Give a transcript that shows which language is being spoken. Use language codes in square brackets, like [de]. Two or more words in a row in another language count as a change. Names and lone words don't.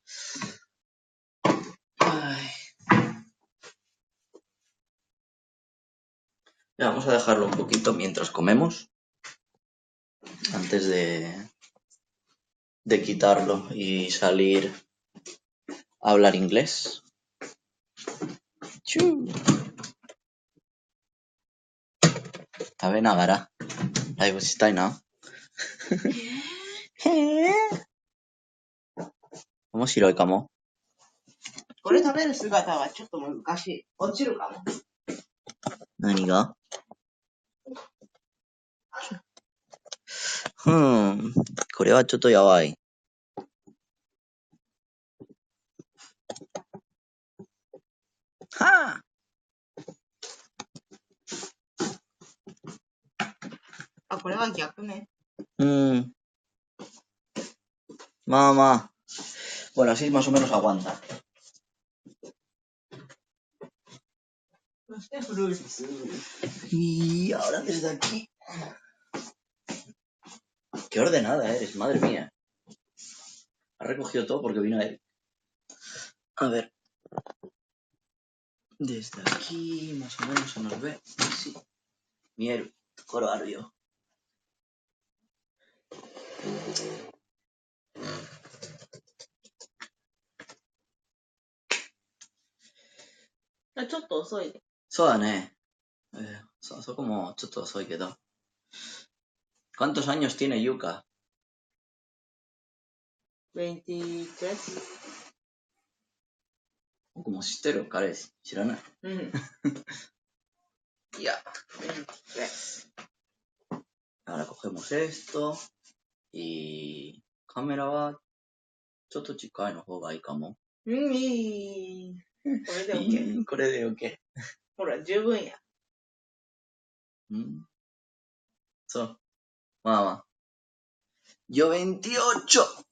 [es] Ay. Ya, vamos a dejarlo un poquito mientras comemos. Antes de quitarlo y salir a hablar inglés. [ja] チュ。食べながら. ライブしたいな. 面白いかも. これ食べる姿はちょっと難しい。落ちるかも。何が？これはちょっとやばい。はあ、これは逆ね。 [es] まあまあ。Bueno, así más o menos aguanta. Y ahora desde aquí. Qué ordenada eres, madre mía. Ha recogido todo porque vino él. A ver. Desde aquí más o menos se nos ve. Sí. Miel, coro arbio. [ja] ちょっと遅いね。そうだね。そこもちょっと遅いけど。 [es] ¿Cuántos años tiene Yuka? 23? [ja] 僕も知ってる彼氏。知らない。うん。 [es] いや。Ahora cogemos esto. Y cámara [ja] はちょっと近いの方がいいかも。いい。これで OK。これで OK。ほら、十分や。そう。まあまあ。Yo 28!